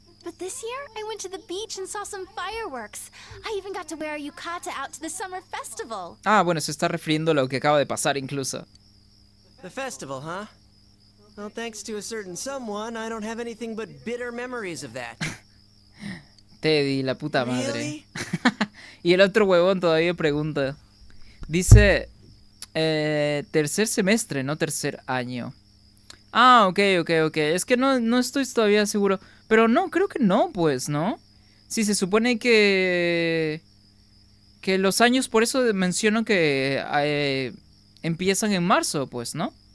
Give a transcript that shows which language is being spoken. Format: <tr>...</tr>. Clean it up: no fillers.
<en>But this year, I went to the beach and saw some fireworks. I even got to wear a yukata out to the summer festival.</en> <es>Ah, bueno, se está refiriendo a lo que acaba de pasar incluso.</es> <en>The festival, huh? Well, thanks to a certain someone, I don't have anything but bitter memories of that.</en> <es>Teddy, la puta madre.</es> <en>Really?</en> <es>Y el otro huevón todavía pregunta. Dice, tercer semestre, no tercer año. Ah, ok. Es que no estoy todavía seguro. Pero no, creo que no, pues, ¿no? Sí, se supone que los años, por eso menciono que empiezan en marzo, pues, ¿no?</es>